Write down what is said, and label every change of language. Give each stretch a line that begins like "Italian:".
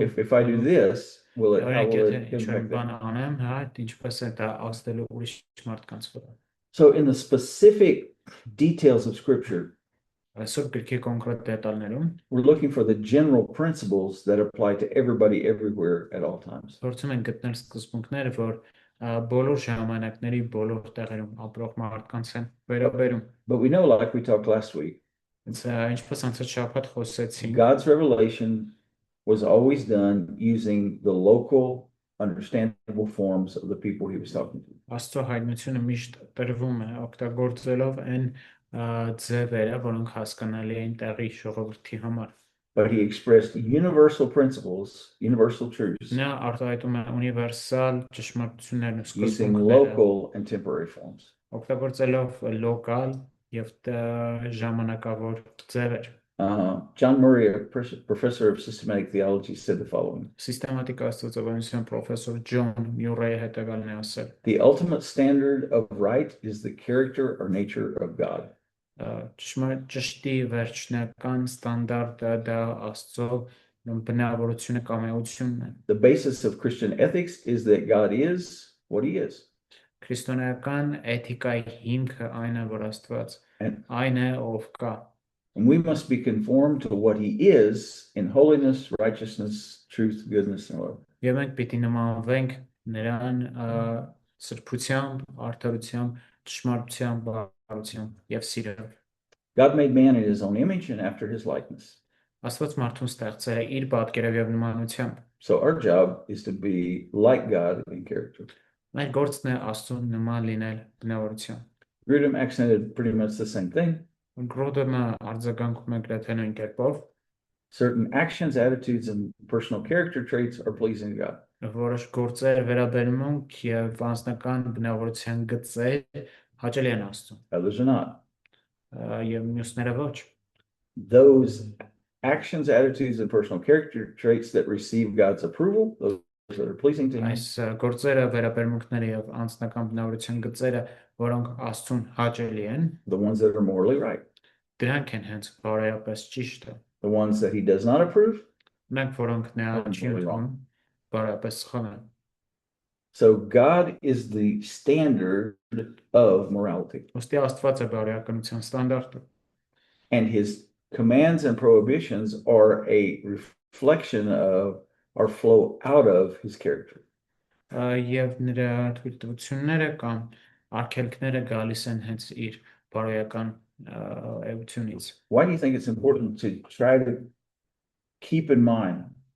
English: If I do this, how will it impact them?
Armenian: Անեմ, հա, ինչպես է դա ազդելու ուրիշ մարդկանց վրա։
English: So in the specific details of scripture,
Armenian: Այսօր գրքի կոնկրետ դետալներում
English: we're looking for the general principles that apply to everybody everywhere at all times.
Armenian: փորձում ենք գտնել սկզբունքները, որ բոլոր ժամանակների բոլոր տեղերում ապրող մարդկանց են վերաբերում։
English: But we know, like we talked last week,
Armenian: Ինչպես անցած շաբաթ խոսեցինք,
English: God's revelation was always done using the local, understandable forms of the people he was talking to.
Armenian: Աստծո հայտնությունը միշտ տրվում է օգտագործելով այն ձևերը, որոնք հասկանալի են տեղի ժողովրդի համար։
English: But he expressed universal principles, universal truths,
Armenian: Նա արտահայտում է ունիվերսալ ճշմարտություններն ու
English: using
Armenian: սկզբունքները,
English: local and temporary forms.
Armenian: օգտագործելով լոկալ եւ ժամանակավոր ձևեր։
English: John Murray, a professor of systematic theology, said the following:
Armenian: Սիստեմատիկ աստվածաբանության պրոֆեսոր Ջոն Մյուրեյը հետևյալն է ասել.
English: The ultimate standard of right is the character or nature of God.
Armenian: Ճշտի վերջնական ստանդարտը դա Աստծո բնավորությունը կամ էությունն է։
English: The basis of Christian ethics is that God is what he is.
Armenian: Քրիստոնեական էթիկայի հիմքը այն է, որ Աստված այն է, ով կա։
English: And we must be conformed to what he is in holiness, righteousness, truth, goodness, and love.
Armenian: Եվ մենք պիտի նմանվենք նրան սրբությամբ, արդարությամբ, ճշմարտությամբ, բարությամբ եւ սիրով։
English: God made man in his own image and after his likeness.
Armenian: Աստված մարդուն ստեղծել է իր պատկերով եւ նմանությամբ։
English: So our job is to be like God in character.
Armenian: Մեր գործն է Աստծուն նման լինել բնավորությամբ։
English: Grudem accented pretty much the same thing.
Armenian: Գրոդը արձագանքում է գրեթե նույն կերպով։
English: Certain actions, attitudes, and personal character traits are pleasing to God.
Armenian: Որոշ գործեր, վերաբերմունք եւ անձնական բնավորության գծեր հաճելի են Աստծուն։
English: Others are not.
Armenian: Եվ մյուսները ոչ։
English: Those actions, attitudes, and personal character traits that receive God's approval, those that are pleasing to him,
Armenian: Այս գործերը, վերաբերմունքները եւ անձնական բնավորության գծերը, որոնք Աստծուն հաճելի են,
English: the ones that are morally right.
Armenian: դրանք են հենց բարոյապես ճիշտը։
English: The ones that he does not approve,
Armenian: Նրանք, որոնք նա չի ընդունում, բարոյապես սխալ են։
English: so God is the standard of morality.
Armenian: Ոստի Աստված է բարոյականության ստանդարտը։
English: And his commands and prohibitions are a reflection of or flow out of his character.
Armenian: Եվ նրա թույլտվությունները կամ արգելքները գալիս են հենց իր բարոյական էությունից։
English: Why do you think it's important to try to keep in mind